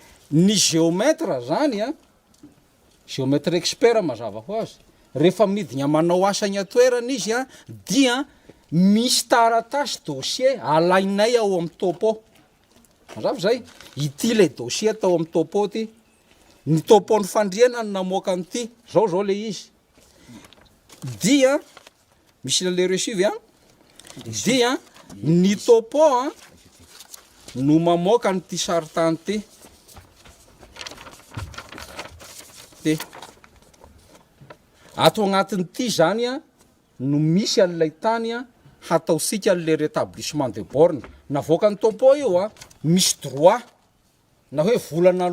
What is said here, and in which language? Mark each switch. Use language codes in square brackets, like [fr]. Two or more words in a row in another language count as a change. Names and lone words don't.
[mg] ny géomètre zany a géomètre expert mazava ho azy rehefa midina manao asany atoerana izy a dia misy taratasy dossier alainay ao amin'ny topo mazava zay ity le dossier atao amin'ny topo ty ny topo ny fandriana ny namoaka an'ity zao le izy dia misy le reçu a dia ny topo a no mamoaka nyty saritany ty ato agnatin'ity zany a no misy an'ilay tany a hataosika an'le [fr] rétablissement de borne [mg] navoaka ny topo io a misy droit na hoe volana